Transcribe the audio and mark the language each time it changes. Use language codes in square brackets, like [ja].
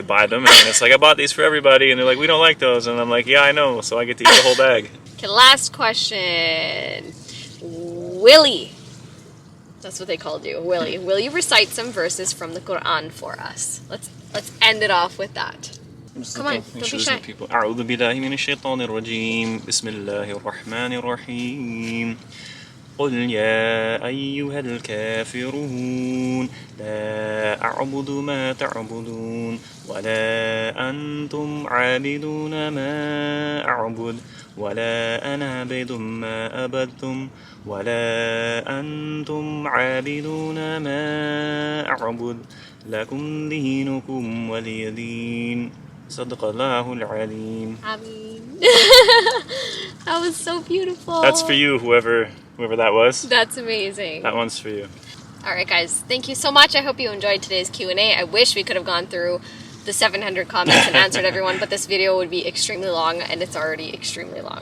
[en] Buy them, and it's like, I bought these for everybody, and they're like, we don't like those, and I'm like, yeah, I know, so I get to eat the whole bag. Okay, last question. Willie. That's what they called you, Willie. Will you recite some verses from the Quran for us? Let's end it off with that. Come on, don't be shy. [ar] أعوذ بالله من الشيطان الرجيم بسم الله الرحمن الرحيم قل يا أيها الكافرون لا أعبد ما تعبدون ولا أنتم عابدون ما أعبد ولا أنا عابد ما عبدتم ولا أنتم عابدون ما أعبد لكم دينكم ولي دين صدق الله العليم. [en] Amin. That was so beautiful. That's for you, whoever that was. That's amazing. That one's for you. All right, guys. Thank you so much. I hope you enjoyed today's Q&A. I wish we could have gone through the 700 comments and answered everyone, but this video would be extremely long, and it's already extremely long.